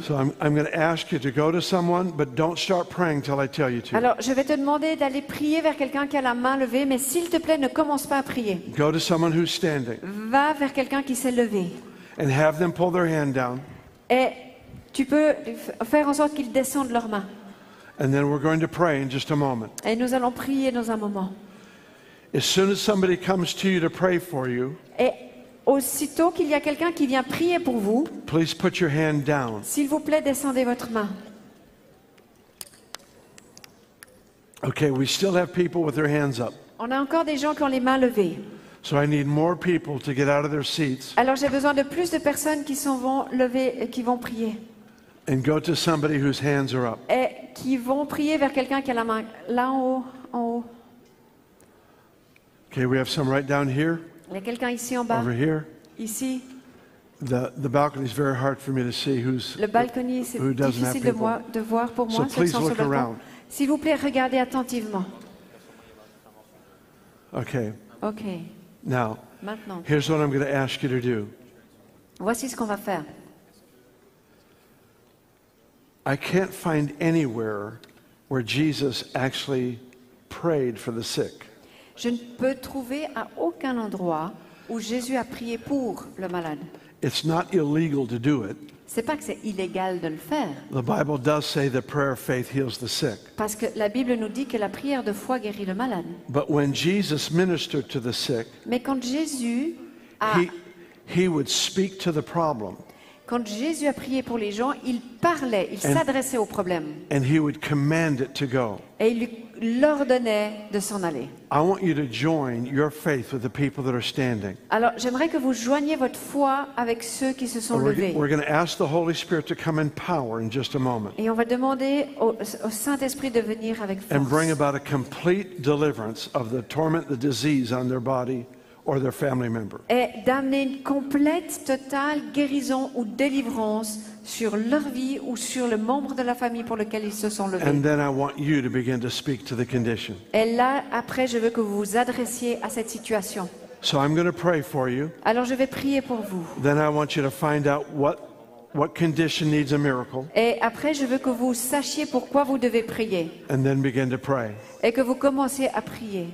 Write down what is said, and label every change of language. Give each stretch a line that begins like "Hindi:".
English: So I'm going to ask you to go to someone, but don't start praying till I tell you to.
French: Alors, je vais te demander d'aller prier vers quelqu'un qui a la main levée, mais s'il te plaît, ne commence pas à prier.
English: Go to someone who's standing
French: Va vers quelqu'un qui s'est levé.
English: and have them pull their hand down.
French: Et tu peux faire en sorte qu'ils descendent leurs mains.
English: And then we're going to pray in just a moment.
French: Et nous allons prier dans un moment.
English: As soon as somebody comes to you to pray for you,
French: Et aussitôt qu'il y a quelqu'un qui vient prier pour vous,
English: please put your hand down.
French: s'il vous plaît, descendez votre main.
English: Okay, we still have people with their hands up.
French: On a encore des gens qui ont les mains levées.
English: So I need more people to get out of their seats
French: Alors j'ai besoin de plus de personnes qui s'en vont lever et qui vont prier.
English: and go to somebody whose hands are up.
French: Et qui vont prier vers quelqu'un qui a la main là en haut, en haut.
English: Okay, we have some right down here,
French: Il y a quelqu'un ici en bas,
English: over here.
French: ici.
English: The balcony is very hard for me to see
French: Le balcony, c'est
English: who doesn't have
French: difficile de,
English: people.
French: de voir pour
English: So
French: moi, ceux qui
English: please
French: sont sur
English: look
French: le
English: around.
French: balcon. S'il vous plaît, regardez attentivement.
English: Okay,
French: Ok,
English: now,
French: maintenant,
English: here's what I'm going to ask you to do.
French: voici ce qu'on va faire.
English: I can't find anywhere where Jesus actually prayed for the sick.
French: Je ne peux trouver à aucun endroit où Jésus a prié pour le malade.
English: It's not illegal to do it.
French: C'est pas que c'est illégal de le faire,
English: The Bible does say the prayer of faith heals the sick.
French: parce que la Bible nous dit que la prière de foi guérit le malade.
English: But when Jesus ministered to the sick,
French: Mais quand Jésus a
English: he would speak to the problem
French: Quand Jésus a prié pour les gens, il parlait, il s'adressait au problème
English: and he would command it to go.
French: et il leur donnait de s'en aller.
English: I want you to join your faith with the people that are standing.
French: Alors, j'aimerais que vous joigniez votre foi avec ceux qui se sont levés.
English: We're going to ask the Holy Spirit to come in power in just a moment
French: Et on va demander au Saint-Esprit de venir avec
English: and bring
French: force
English: about a complete deliverance of the torment, the disease on their body or their family member.
French: et d'amener une complète, totale guérison ou délivrance sur leur vie ou sur le membre de la famille pour lequel ils se sont levés.
English: And then I want you to begin to speak to the condition.
French: Et là, après, je veux que vous vous adressiez à cette situation.
English: So I'm going to pray for you.
French: Alors, je vais prier pour vous.
English: Then I want you to find out what condition needs a miracle
French: Et après, je veux que vous sachiez pourquoi vous devez prier
English: and then begin to pray.
French: et que vous commenciez à prier.